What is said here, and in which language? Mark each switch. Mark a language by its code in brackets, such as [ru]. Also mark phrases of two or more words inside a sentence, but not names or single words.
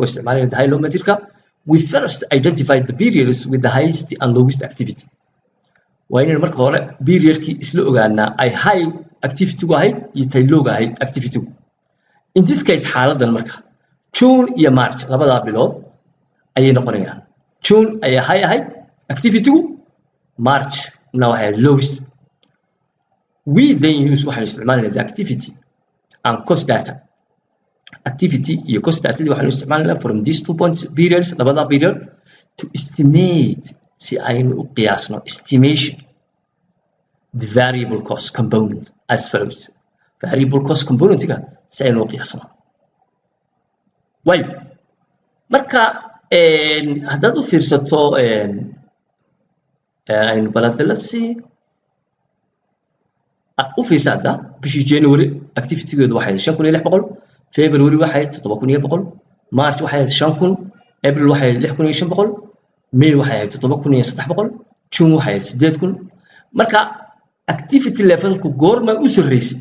[so] isticmaalayna [en] the high-low method-ka we first identified the periods with the highest and lowest activity [so] waa inaynu marka hore periodkii isla ogaanaa ay [en] high activity-gu [so] ahayd iyo tay low-ga ahayd activity-gu [en] in this case [so] xaaladan marka June iyo March labadaa bilood ayay noqonayaan June ayaa high ahayd activity-gu March na waxay lowest [en] we then use [so] waxaan isticmaalayna [en] the activity and cost data activity iyo cost data [so] waxaan isticmaalayna [en] from these 2 points periods labada period to estimate [so] si aynu u qiyaasno [en] estimation the variable cost component as follows variable cost component-ga [so] si aynu u qiyaasno way marka haddaad u fiirsato aynu balanta [en] let's see [so] u fiirsada bishii January activity-geedu waxay 5600 February waxay 7100 March waxay 5000 April waxay 6500 May waxay 7300 June waxay 8000 marka [en] activity level-ku [so] goorma u sarreysay